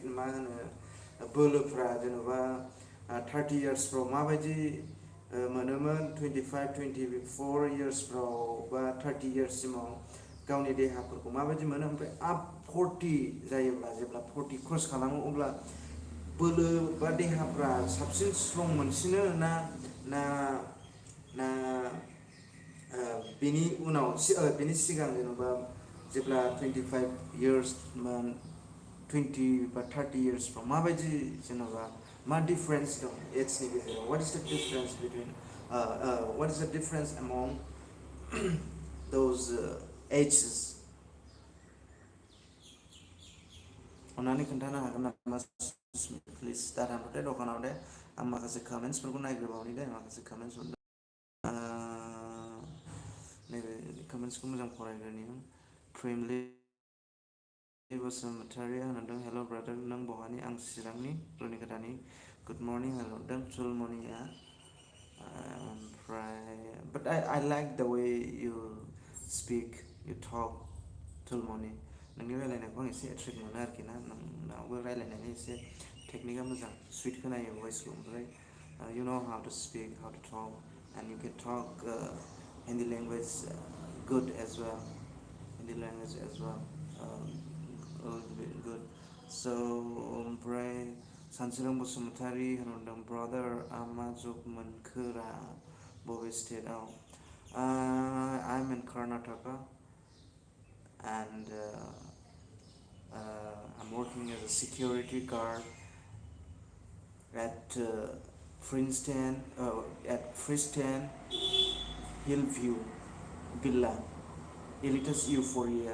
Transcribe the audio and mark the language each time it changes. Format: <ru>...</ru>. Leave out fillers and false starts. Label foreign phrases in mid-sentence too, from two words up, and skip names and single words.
<brx>मा होनो बोलोफ्रा जेनेबा 30 इयार्सफ्राव माबायदि मोनोमोन 25 24 इयार्सफ्राव बा 30 इयार्ससिमाव गावनि देहाफोरखौ माबायदि मोनो ओमफ्राय आप 40 जायोब्ला जेब्ला 40 क्रस खालामो अब्ला बोलो बा देहाफ्रा साबसिन स्ट्रं मोनसिनो ना ना ना बेनि उनाव बेनि सिगां जेनेबा जेब्ला 25 इयार्समोन 20 बा 30 इयार्सफ्राव माबायदि जेनेबा मा डिफारेन्स दं एजनि गेजेराव</brx> <en>what is the difference between what is the difference among those ages</en> <brx>अन्नानै खोन्थानो हागोन नामा प्लिज दा थांबाथाय दखानाव दे आं माखासे कमेन्ट्सफोरखौ नायग्रोबावनि दे माखासे कमेन्ट्स नैबे कमेन्ट्सखौ मोजां फरायग्रोनि प्रेमलि बसुमतारी होनदों</brx> <en>hello brother</en> <brx>नों बहानि आं चिरांनि रुनिकाटानि</brx> <en>good morning</en> <brx>होनदों थुलमनिया ओमफ्राय</brx> <en>but I like the way you speak you talk</en> <brx>थुलमनि नोंनि रायलायनायखौ आं एसे एट्रेक्ट मोनो आरोखि ना नोंनावबो रायलायनायनि एसे टेकनिकआ मोजां सुइट खोनायो भइसखौ ओमफ्राय</brx> <en>you know how to speak how to talk and you can talk Hindi language good as well Hindi language as well good so</en> <brx>ओमफ्राय सानसोरां बसुमतारी होनदों ब्रादार मा जब मोनखोरा बबे स्टेटआव</brx> <en>I'm in Karnataka and I'm working as a security guard at Princeton Hillview Villa Elitas Euphoria.</en>